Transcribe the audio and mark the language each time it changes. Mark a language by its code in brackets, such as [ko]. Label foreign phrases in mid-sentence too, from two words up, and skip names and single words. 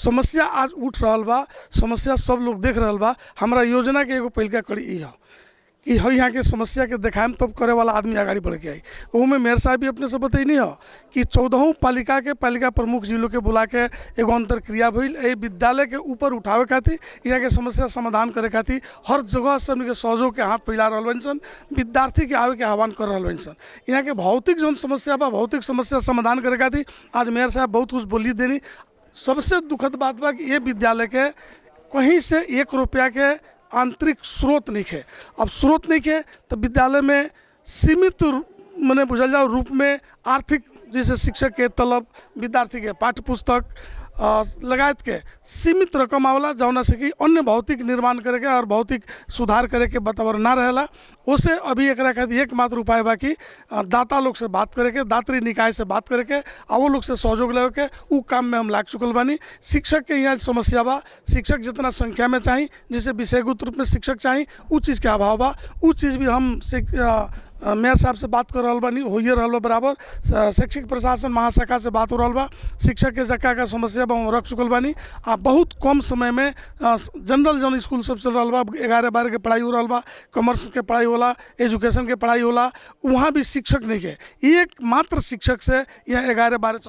[bho] समस्या आज उठ रहा बा समस्या सब लोग देख रहा बा हमरा योजना के एगो पहलका कड़ी ई है कि यहाँ के समस्या के देखाएम तब करे वाला आदमी आगाड़ी बढ़ के आई वो में मेयर साहब भी अपने से बतैनी है कि 14 पालिका के पालिका प्रमुख जिलों के बुला के एगो अंतर क्रिया भइल ए विद्यालय के ऊपर उठावे खातिर यहाँ के समस्या समाधान करे खातिर हर जगह से हमने के सहयोग के हाथ फैला रहा बन सन विद्यार्थी के आवे के आह्वान कर रहा बन सन यहाँ के भौतिक जौन समस्या बा भौतिक समस्या समाधान करे खातिर आज मेयर साहब बहुत कुछ बोली देनी। सबसे दुखद बात बा कि ये विद्यालय के कहीं से 1 रुपया के आंतरिक स्रोत नहीं है। अब स्रोत नहीं है तो विद्यालय में सीमित मैंने बुझल जाओ रूप में आर्थिक जैसे शिक्षक के तलब विद्यार्थी के पाठ्य पुस्तक लगायत के सीमित रकम आवला जौना से कि अन्य भौतिक निर्माण करे के और भौतिक सुधार करे के वातावरण ना रहेला उसे अभी एक खातिर एकमात्र उपाय बा कि दाता लोग से बात करे के दात्री निकाय से बात करे के वो लोग से सहयोग ले के उ काम में हम लाग चुकल बानी। शिक्षक के यहाँ समस्या बा शिक्षक जितना संख्या में चाहिए जैसे विषयगत रूप में शिक्षक चाहिए उ चीज़ के अभाव बा उ चीज़ भी हम मेयर साहब से बात कर रहा बानी हो रहा बा बराबर शैक्षिक प्रशासन महाशाखा से बात हो रहा बा शिक्षक के जगह का समस्या बा रख चुकल बानी बहुत कम समय में जनरल जौन स्कूल सब चल रहा बा 11-12 के पढ़ाई हो रहा बा कॉमर्स के पढ़ाई होला एजुकेशन के पढ़ाई होला वहाँ भी शिक्षक नहीं है एक मात्र शिक्षक से यहाँ 11-12